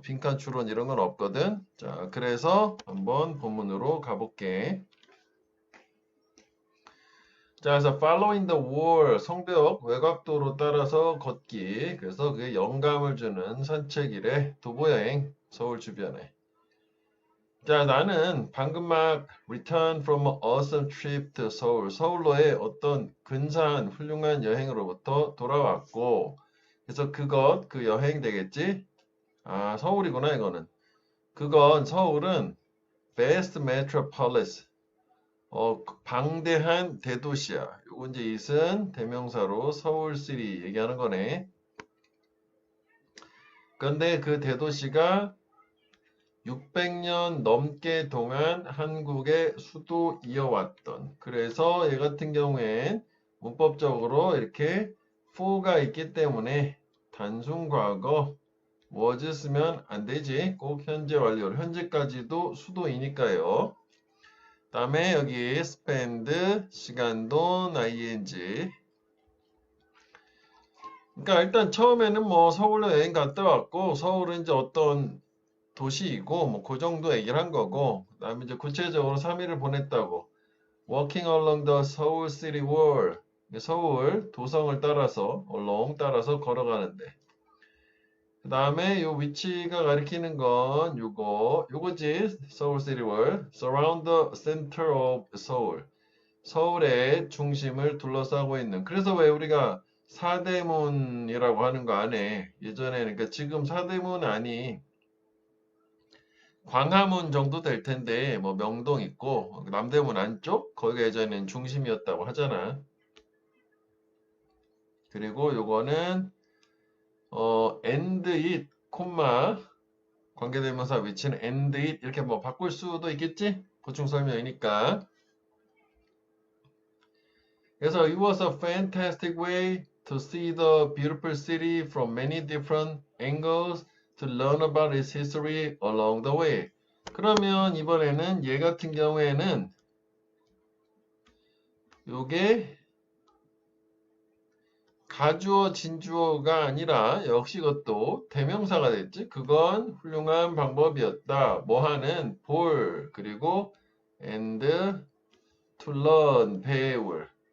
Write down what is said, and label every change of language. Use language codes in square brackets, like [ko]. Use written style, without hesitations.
[ko] 빈칸 추론 이런 건 없거든. 자, 그래서 한번 본문으로 가볼게. 자, 그래서 [en] following the wall, [ko] 성벽 외곽도로 따라서 걷기. 그래서 그게 영감을 주는 산책이래. 도보여행, 서울 주변에. 자, 나는 방금 막 [en] return from an awesome trip to Seoul. [ko] 서울로의 어떤 근사한 훌륭한 여행으로부터 돌아왔고, 그래서 그 여행 되겠지? 아, 서울이구나, 이거는. 서울은 [en] best metropolis. [ko] 방대한 대도시야. 요거 이제 이은 대명사로 서울시리 얘기하는 거네. 그런데 그 대도시가 600년 넘게 동안 한국의 수도이어왔던. 그래서 얘 같은 경우엔 문법적으로 이렇게 for가 있기 때문에 단순 과거 was 쓰면 안 되지. 꼭 현재 완료. 현재까지도 수도이니까요. 다음에 여기 spend 시간도 ing. 그러니까 일단 처음에는 뭐 서울로 여행 갔다 왔고 서울은 이제 어떤 도시이고 뭐 그 정도 얘기를 한 거고 그다음에 이제 구체적으로 3일을 보냈다고. [en] Walking along the Seoul City Wall. [ko] 서울 도성을 따라서 along 따라서 걸어가는데. 그 다음에 요 위치가 가리키는 건 요거지. [en] Seoul City Wall. Surround the center of Seoul. [ko] 서울의 중심을 둘러싸고 있는. 그래서 왜 우리가 사대문이라고 하는 거 안에 예전에는 그러니까 지금 사대문 안이 광화문 정도 될 텐데 뭐 명동 있고 남대문 안쪽 거기가 예전엔 중심이었다고 하잖아. 그리고 요거는 and it 콤마 관계대명사 위치는 and it 이렇게 뭐 바꿀 수도 있겠지? 보충 설명이니까. 그래서 [en] it was a fantastic way to see the beautiful city from many different angles to learn about its history along the way. [ko] 그러면 이번에는 얘 같은 경우에는 요게 가주어 진주어가 아니라 역시 그것도 대명사가 됐지. 그건 훌륭한 방법이었다. 뭐 하는 볼 그리고 [en] and to learn [ko] 배울.